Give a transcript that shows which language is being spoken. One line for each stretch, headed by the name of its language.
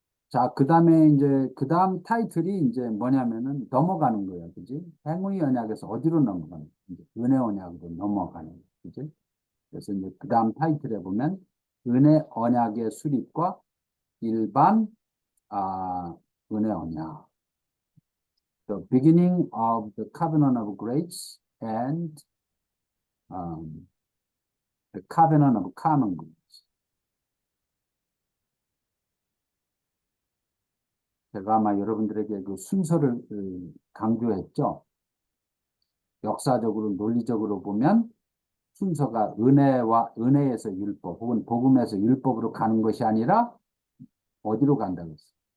Korean: 자, 그 다음에 이제, 그 다음 타이틀이 이제 뭐냐면은 넘어가는 거예요. 그지? 행위 언약에서 어디로 넘어가는 거예요? 이제 은혜 언약으로 넘어가는 거예요. 그지? 그래서 이제 그 다음 타이틀에 보면 은혜 언약의 수립과 일반, 아, 은혜 언약.
English: The beginning of the covenant of grace and the covenant of common grace.
Korean: 제가 아마 여러분들에게 그 순서를 강조했죠. 역사적으로, 논리적으로 보면 순서가 은혜에서 율법 혹은 복음에서 율법으로 가는 것이 아니라 어디로 간다고 했어요?